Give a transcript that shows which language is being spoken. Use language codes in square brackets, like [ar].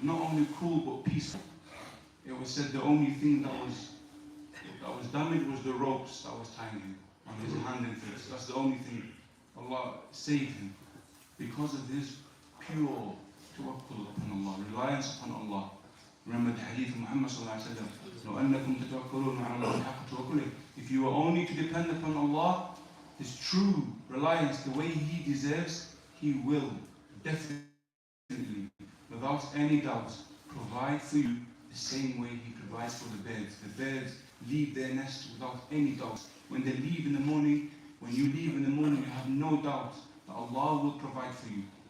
[en] Not only cool, but peaceful. It was said the only thing that was damaged was the ropes that was tying him on his hand and face. That's the only thing. Allah saved him because of his pure tawakkul upon Allah, reliance upon Allah. Remember the hadith of Muhammad sallallahu alaihi wasallam. [ar] لو أنكم تتوكلون على الله حق توكله. [en] If you are only to depend upon Allah, His true reliance, the way He deserves, He will definitely, without any doubt, provide for you the same way He provides for the birds. The birds leave their nest without any doubt. When they leave in the morning, when you leave in the morning, you have no doubt that Allah will provide for you.